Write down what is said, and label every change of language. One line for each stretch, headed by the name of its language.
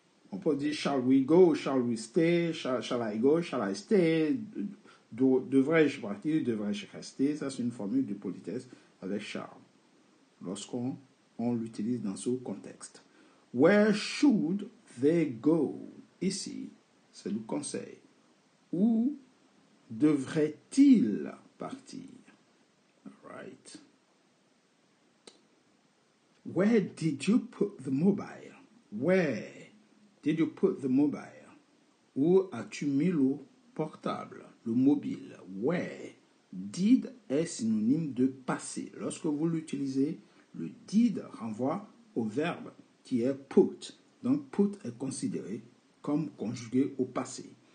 French: On peut dire
English: shall we go, shall we stay, shall I go, shall I stay?
French: Devrais-je partir, devrais-je rester? Ça, c'est une formule de politesse avec shall. Lorsqu'on l'utilise dans ce contexte.
English: Where should they go?
French: Ici, c'est le conseil. Où devrait-il partir?
English: All right. Where did you put the mobile? Where did you put the mobile?
French: Où as-tu mis le portable, le mobile? Where? Did est synonyme de passé. Lorsque vous l'utilisez, le did renvoie au verbe qui est put. Donc, put est considéré comme conjugué au passé.